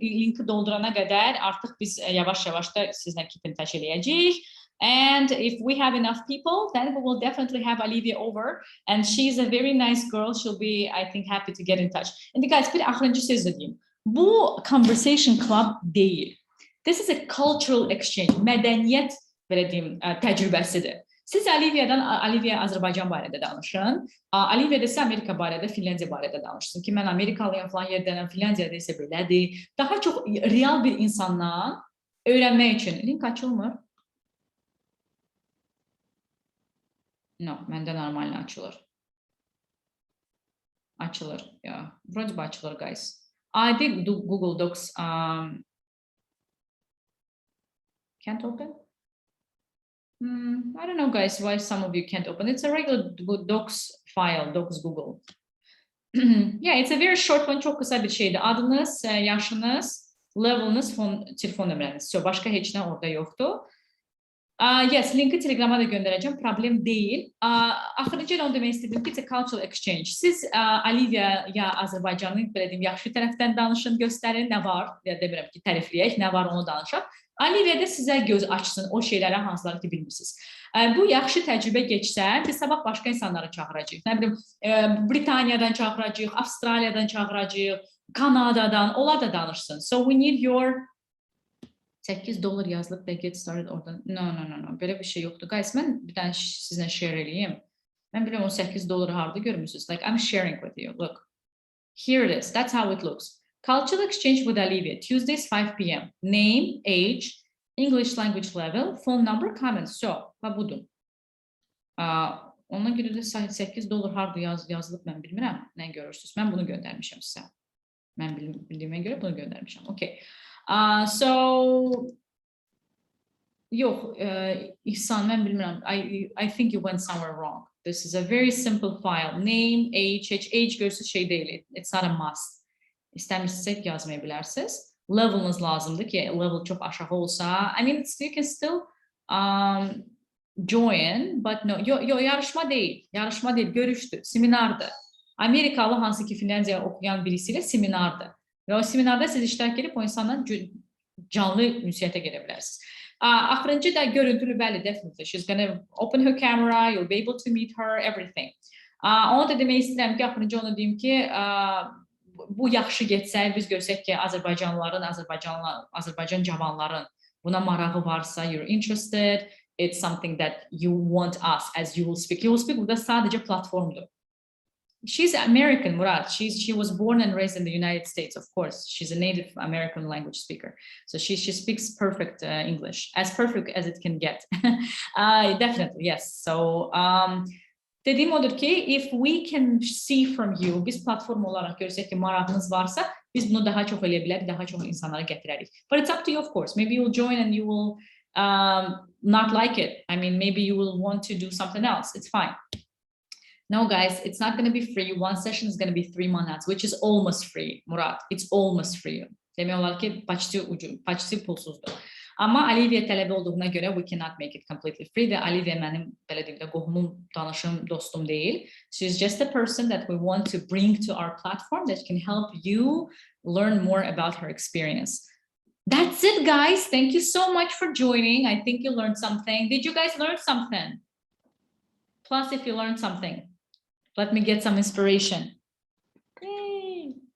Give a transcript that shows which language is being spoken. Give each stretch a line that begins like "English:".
Azerbaijani: Linki doldurana qədər artıq biz yavaş-yavaş da sizlə
English: keep in touch
Azerbaijani: eləyəcəyik.
English: And if we have enough people, then we will definitely have Olivia over. And she's a very nice girl. She'll be, I think, happy to get in touch. And guys,
Azerbaijani: bir axırıncı söz deyim. Bu conversation club deyil.
English: This is a cultural exchange.
Azerbaijani: Mədəniyyət, belə deyim, təcrübəsidir. Siz Olivia Azərbaycan barədə danışın. Olivia də sizə Amerika barədə, Finlandiya barədə danışsın ki, mən Amerikalıyam falan yerdənəm, Finlandiyada isə belədir. Daha çox real bir insandan öyrənmək üçün. Link açılmır? No, məndə normalni açılır. Açılır, ya.
Russian: Vроде бы
English: açılır, guys. I did Google Docs. Can't open? I don't know, guys, why some of you can't open. It's a regular Docs file, Docs Google. Yeah, it's a very short one,
Turkish: çok kısa bir şeydi.
Azerbaijani: Adınız, yaşınız, level'ınız, telefon nömrəniz. So, başka heç nə orada yoktu. Yes, linki Telegram'a da göndereceğim. Problem değil. Axırıncı onu demək istedim ki,
English: it's a cultural exchange.
Azerbaijani: Siz Olivia ya Azərbaycanın, belə deyim, yaxşı tərəfdən danışın, göstərin, nə var, ya demirəm ki, tərifləyək, nə var onu danışaq. Olivia da sizə göz açsın o şeylərə hansıları ki bilmirsiniz. Bu yaxşı təcrübə keçsə, biz sabah başqa insanları çağıracağıq. Nə bilim, Britaniyadan çağıracağıq, Avstraliyadan çağıracağıq, Kanadadan, onlar da danışsın.
English: So we need your $8
Azerbaijani: yazılıb da
English: get started oradan. No.
Azerbaijani: Belə bir şey yoxdur. Guys, mən bir dənə sizlə share eləyim. Mən bilirəm o $8 harda görmüsünüz.
English: Like, I'm sharing with you. Look. Here it is. That's how it looks. Cultural exchange with Olivia. Tuesdays, 5 p.m. Name, age, English language level, phone number, comments. So, budur.
Azerbaijani: Ona görə də $8 harda yazılıb mən bilmirəm. Nə görürsünüz? Mən bunu göndərmişəm sizə. Mən bildiyimə görə bunu göndərmişəm. Okay. So, yox, İhsan, mən bilmirəm.
English: I think you went somewhere wrong. This is a very simple file. Name, age
Azerbaijani: görürsünüz şey deyil.
English: It's not a must.
Azerbaijani: İstəmişsək yazmaya bilərsiniz. Level'ınız lazımdır ki, level çox aşağı olsa.
English: I mean, you can still join, but no,
Azerbaijani: yarışma deyil. Yarışma deyil, görüşdür, seminardır. Amerikalı hansı ki Finlandiya okuyan birisiyle seminardır. Ve o seminarda siz iştirak edip o insanla canlı ünsiyyətə gedə bilərsiniz. Axırıncı da görüntülü, bəli, definitely.
English: She's gonna open her camera, you'll be able to meet her, everything. Onu da demək istəyirəm ki, axırıncı onu deyim ki, bu yaxşı getsə, biz görsək ki, Azərbaycanlıların, Azərbaycan cavanların buna marağı varsa, you're interested, it's something that you want us as you will speak. You will speak
Azerbaijani: burada sadəcə platformdur.
English: She's American, Murat. She was born and raised in the United States, of course. She's a native American language speaker. So she speaks perfect English, as perfect as it can get. Definitely, yes.
Azerbaijani: So dediğim odur ki,
English: if we can see from you,
Azerbaijani: biz platform olarak görsək ki, marağınız varsa, biz bunu daha çox eləyə bilərik, daha çox insanlara gətirərik.
English: But it's up to you, of course. Maybe you'll join and you will not like it. I mean, maybe you will want to do something else. It's fine. No, guys, it's not going to be free. One session is going to be 3 manats, which is almost free, Murat. It's almost free.
Azerbaijani: Demək olar ki,
Russian: почти
Azerbaijani: pulsuzdur. Amma Olivia tələbə olduğuna görə
English: we cannot make it completely free.
Azerbaijani: Və Olivia mənim, belə deyim də, qohumum, tanışım, dostum deyil.
English: She's just a person that we want to bring to our platform that can help you learn more about her experience. That's it, guys. Thank you so much for joining. I think you learned something. Did you guys learn something? Plus, if you learned something, let me get some inspiration. Yay.